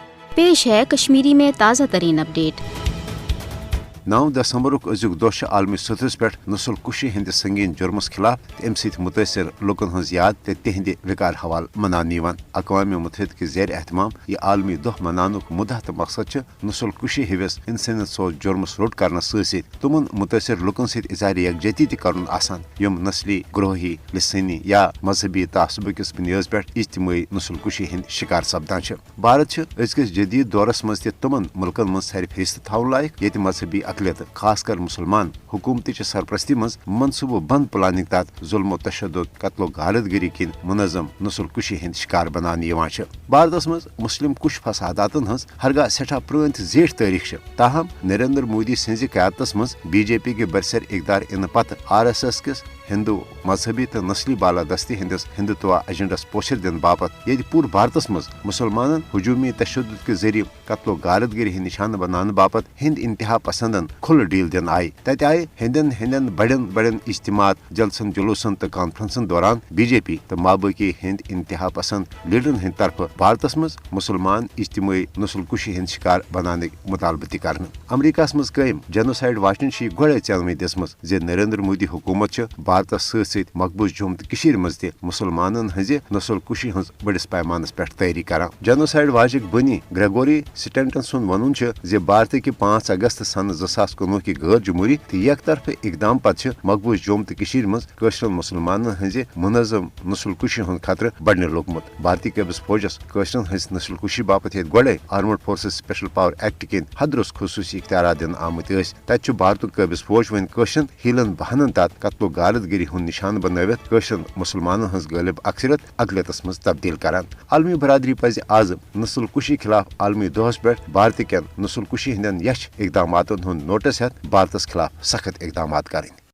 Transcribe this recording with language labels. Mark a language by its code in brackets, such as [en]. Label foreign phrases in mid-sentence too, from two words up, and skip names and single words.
[ur] پیش ہے کشمیری میں تازہ ترین اپڈیٹ. [ks] 9 दिसंबर अजुक दह आलमी सतहस पे नस्ल कुशी हंद संगीन जुर्मस खिलाफ अम मुतासर लुकन हज याद तो तिहंद विकार हवाल मनान अक़वाम मुत्तहिदा के ज़ेर एहतमाम यह आलमी दह मनानुक मुद्दा तो मकसद नस्ल कुशी हविस इंसानियत सोच जुर्मस रोट कर तमन मुतासर लुकन सत इज़हार यकजहती कर यम नस्ली ग्रोही लिसानी या मजहबी तासुब किस बुनियाद पे इज्तिमाई नस्ल कुशी हंद शिकार सपदान। भारत अजकस जदीद दौरस मज तमन मुल्कन मज सारे फीसद थवन लायक ये मजहबी अकलियत खासकर मुसलमान हुकूमती सरपरस्ती मज मनसूबो बंद प्लानिंग तहत जुल्म तशद्दुद कत्लो गारतगिरी किन मुनज़म नस्ल कुशी हंद शिकार बनान। भारत मज मुस्लिम कुश फसादातन हज हरगा सठा पुरान जेठ तारीख ताहम नरेंद्र मोदी सज क़यादत मज बीजेपी के बरसर इकदार इन पत RSS किस हिंदू मजहबी तो नस्ली बालादस्ती हंदिस हिंदुत्व एजेंडस पोशर दिन बापत ये पूर भारत मज मुसलमान हजूमी तशद्दुद के जरिए कत्लो गारतगिरी निशान बनाने बापत हिंद इंतहा पसंदन खुल डील दिन आई तत आए हिंदन बड़न बड़न इज्तिमात जलसन जुलूसन तो कॉन्फ्रेंसन दौरान बीजेपी तो माबाकी हिंद इंतहा पसंद लीडरन हंद तरफ भारत मज मुसलमान इज्तिमाई नस्ल कुशी हंद शिकार बनाने मुतालबत कर। अमरीका मज कायम जेनोसाइड वाचन गोड़े चलवे दिसमस जे नरेंद्र मोदी हुकूमत भारत सत मकबूज जम्मू तो मज मुसलमान हज नस्ल कुशी हज बड़िस पैमानस पे तैयारी कर। जेनोसाइड वाचक बनी ग्रेगोरी स्टेंटन सुन वन भारत की 5 अगस्त सन 2019 की गैर जमहूरी तो यक तरफ इकदाम पत् मकबूज जम्मू तो मज मुसलमान हज मुनज़म नस्ल कुशी हंद खतरे बढ़ने लोगमुत। भारतीय कब्ज फौजस हज नस्ल कुशी बापत ये गोड़े आर्मड फोर्सेस स्पेशल पावर एक्ट किन हदरुस खसूसी इख्तियार दिन आमत तत भारत कब्ज फौज वन हीलन बहानन तहत कत्लो गारतगिरी हंद निशान बनवित मुसलमान हज गालिब अक्सरियत अकलियतस मज तब्दील करान। आलमी बरादरी पज आज नस्ल कुशी खिलाफ आलमी दोहस पे भारत के नस्ल कुशी हंदन यश इकदामातन हंद नोटिस हेत भारत खिलाफ सख्त इकदामात करें।